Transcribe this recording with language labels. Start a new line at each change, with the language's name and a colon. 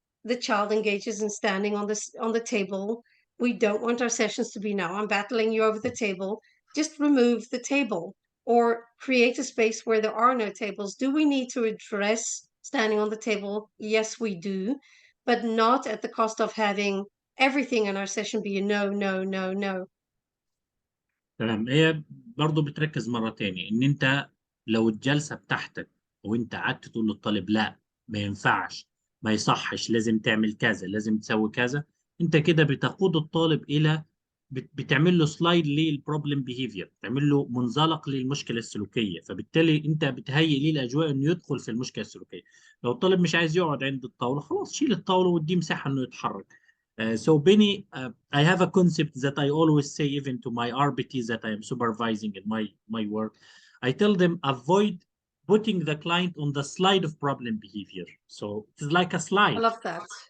English: the child engages in standing on the table. We don't want our sessions to be, now I'm battling you over the table. Just remove the table or create a space where there are no tables. Do we need to address standing on the table? Yes, we do, but not at the cost of having everything in our session be a no, no, no, no.
Arabic: تمام. هي برضو بتركز مرة تاني ان انت لو الجلسة بتاعتك وانت قعدت تقول للطالب لا ما ينفعش ما يصحش لازم تعمل كذا لازم تسوي كذا، انت كده بتقود الطالب الى بتعمل له
English: slide للبروبلم behaviour,
Arabic: بتعمل له منزلق للمشكله السلوكيه، فبالتالي انت بتهيئ ليه الاجواء انه يدخل في المشكله السلوكيه. لو الطالب مش عايز يقعد عند الطاوله خلاص شيل الطاوله واديه مساحه انه يتحرك.
English: So Benny, I have a concept that I always say even to my RBTs that I am supervising in my work. I tell them avoid putting the client on the slide of problem behavior. So it's like a slide. I love that.